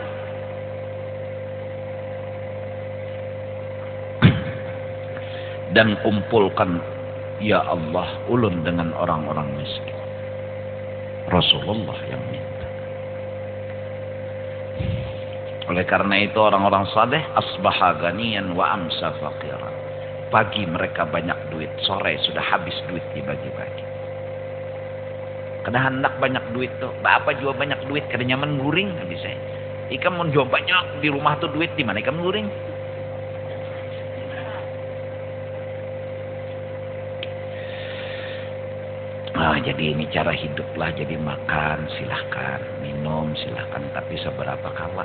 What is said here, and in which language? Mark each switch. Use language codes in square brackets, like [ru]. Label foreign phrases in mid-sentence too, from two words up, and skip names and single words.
[bjn] Dan kumpulkan ya Allah ulun dengan orang-orang miskin. [id] Rasulullah yang minta. Oleh karena itu orang-orang saleh [ar] أصبح غنيا وأمسى فقيرا. [id] Pagi mereka banyak duit, sore sudah habis duit dibagi-bagi. [bjn] Kada hendak banyak duit tuh, bapak jual banyak duit kada nyaman guring bisa. Ikam mau jual banyak di rumah tuh duit di mana ikam guring? [id] Jadi ini cara hiduplah, jadi makan silahkan, minum silahkan, tapi seberapa kala.